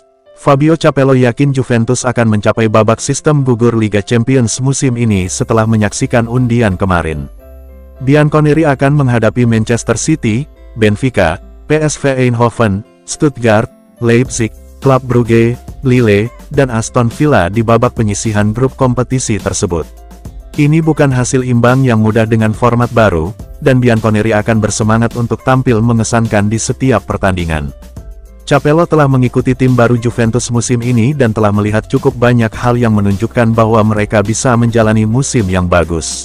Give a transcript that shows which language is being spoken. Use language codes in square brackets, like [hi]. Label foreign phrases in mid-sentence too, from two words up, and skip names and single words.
[id] Fabio Capello yakin Juventus akan mencapai babak sistem gugur Liga Champions musim ini setelah menyaksikan undian kemarin. Bianconeri akan menghadapi Manchester City, Benfica, PSV Eindhoven, Stuttgart, Leipzig, Club Brugge, Lille, dan Aston Villa di babak penyisihan grup kompetisi tersebut. Ini bukan hasil imbang yang mudah dengan format baru, dan Bianconeri akan bersemangat untuk tampil mengesankan di setiap pertandingan. Capello telah mengikuti tim baru Juventus musim ini dan telah melihat cukup banyak hal yang menunjukkan bahwa mereka bisa menjalani musim yang bagus.